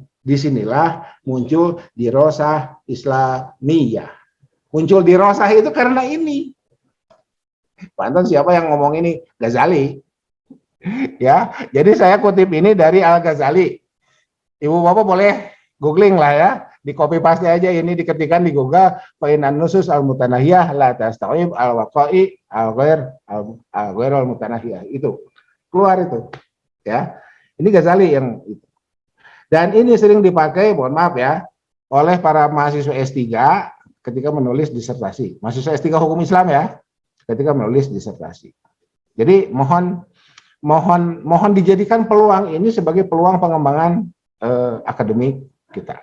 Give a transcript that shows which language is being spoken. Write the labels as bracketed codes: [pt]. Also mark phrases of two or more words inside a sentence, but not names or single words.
[id] Disinilah muncul [ar] دراسة إسلامية. [id] Muncul dirosah itu karena ini. Pak Anton siapa yang ngomong ini? Ghazali. Ya, jadi saya kutip ini dari Al-Ghazali. Ibu bapak boleh googling lah ya, di [en] copy paste [id] aja ini, diketikkan di Google, [ar] فإن النصوص المتناهية لا تستوعب الوقائع الغير المتناهية. [id] Itu keluar itu. Ya. Ini Ghazali yang itu. Dan ini sering dipakai, mohon maaf ya, oleh para mahasiswa S3 ketika menulis disertasi. Mahasiswa S3 hukum Islam ya, ketika menulis disertasi. Jadi mohon dijadikan peluang ini sebagai peluang pengembangan akademik kita.